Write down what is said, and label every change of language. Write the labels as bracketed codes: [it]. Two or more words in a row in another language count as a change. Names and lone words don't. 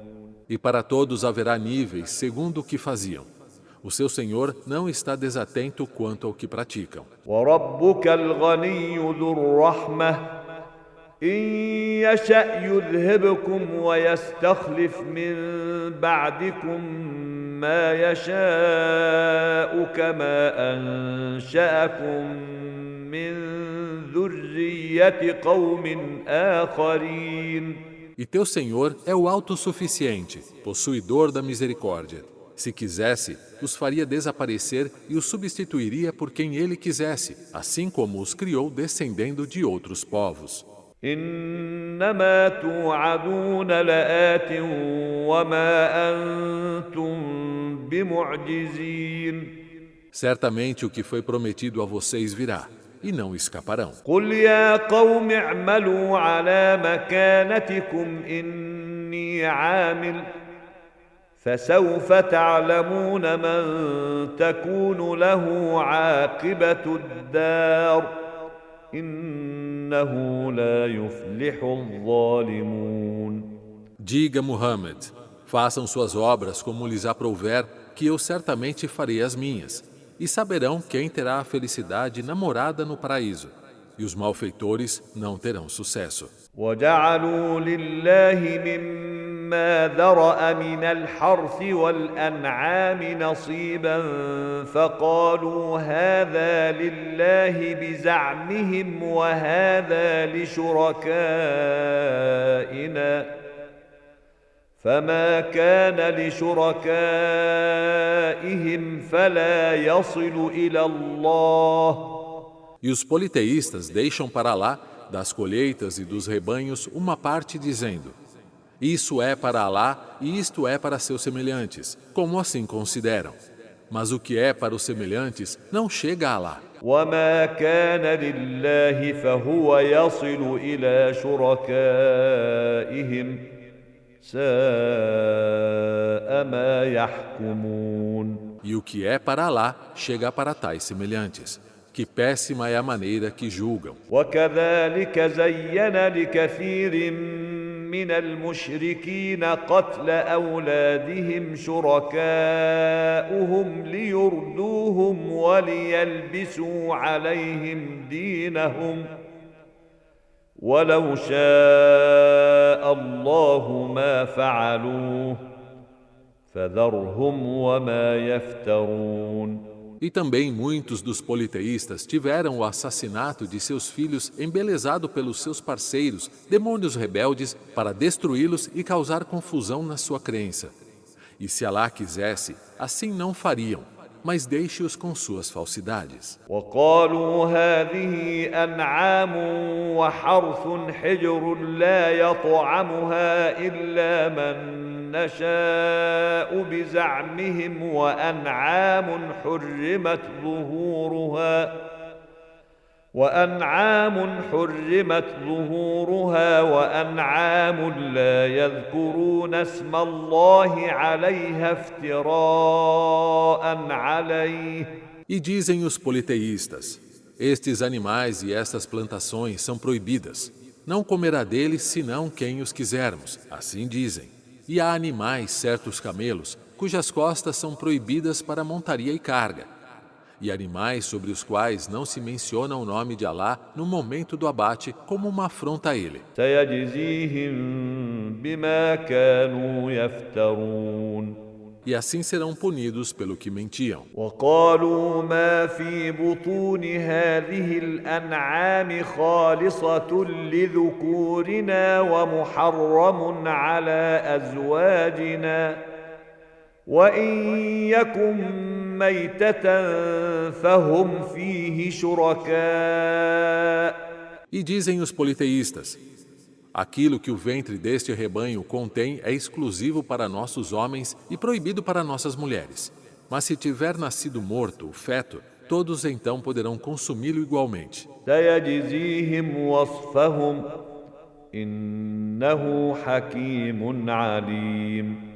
[pt] E para todos haverá níveis segundo o que faziam. O seu Senhor não está desatento quanto ao que praticam. [ar] وربك الغني ذو الرحمة إن يشأ يذهبكم ويستخلف من بعدكم ما يشاء كما أنشأكم من ذرية قوم آخرين. [pt] E teu Senhor é o autossuficiente, possuidor da misericórdia. Se quisesse, os faria desaparecer e os substituiria por quem ele quisesse, assim como os criou descendendo de outros povos. [ar] إنما توعدون لآت وما أنتم بمعجزين. [pt] Certamente o que foi prometido a vocês virá, e não escaparão. [ar] قل يا قوم اعملوا على مكانتكم إني عامل فسوف تعلمون من تكون له عاقبة الدار إنه لا يفلح الظالمون. [pt] Diga, Muhammad, façam suas obras como lhes aprouver, que eu certamente farei as minhas, e saberão quem terá a felicidade namorada no paraíso, e os malfeitores não terão sucesso. [ar] وجعلوا لله مما ذرأ من الحرث والأنعام نصيبا فقالوا هذا لله بزعمهم وهذا لشركائنا فما كان لشركائهم فلا يصل إلى الله [pt] E os politeístas deixam para Alá, das colheitas e dos rebanhos, uma parte dizendo: isso é para Alá e isto é para seus semelhantes, como assim consideram. Mas o que é para os semelhantes não chega a Alá. [ar] وما كان لله فهو يصل إلى شركائهم ساء ما يحكمون [pt] E o que é para Alá chega para tais semelhantes. Que péssima é a maneira que julgam. [ar] وكذلك زين لكثير من المشركين قتل أولادهم شركاؤهم ليردوهم وليلبسوا عليهم دينهم ولو شاء الله ما فعلوه فذرهم وما يفترون. [pt] E também muitos dos politeístas tiveram o assassinato de seus filhos embelezado pelos seus parceiros, demônios rebeldes, para destruí-los e causar confusão na sua crença. E se Alá quisesse, assim não fariam, mas deixe-os com suas falsidades. [ar] وقالوا هذه أنعام وحرث حجر لا يطعمها إلا من نشاء بزعمهم وأنعام حرمت ظهورها وأنعام لا يذكرون اسم الله عليها افتراء عليه. [pt] E dizem os politeístas: estes animais e estas plantações são proibidas. Não comerá deles senão quem os quisermos, assim dizem. E há animais, certos camelos, cujas costas são proibidas para montaria e carga. E animais sobre os quais não se menciona o nome de Alá no momento do abate como uma afronta a ele. [ar] سيجزيهم بما كانوا يفترون. [pt] E assim serão punidos pelo que mentiam. [ar] وقالوا ما في بطون هذه الأنعام خالصة لذكورنا ومحرم على أزواجنا وإن يكن ميتة فهم فيه شركاء. [pt] E dizem os politeístas: aquilo que o ventre deste rebanho contém é exclusivo para nossos homens e proibido para nossas mulheres. Mas se tiver nascido morto, o feto, todos então poderão consumi-lo igualmente. [ar] سيجزيهم وصفهم إنه حكيم عليم.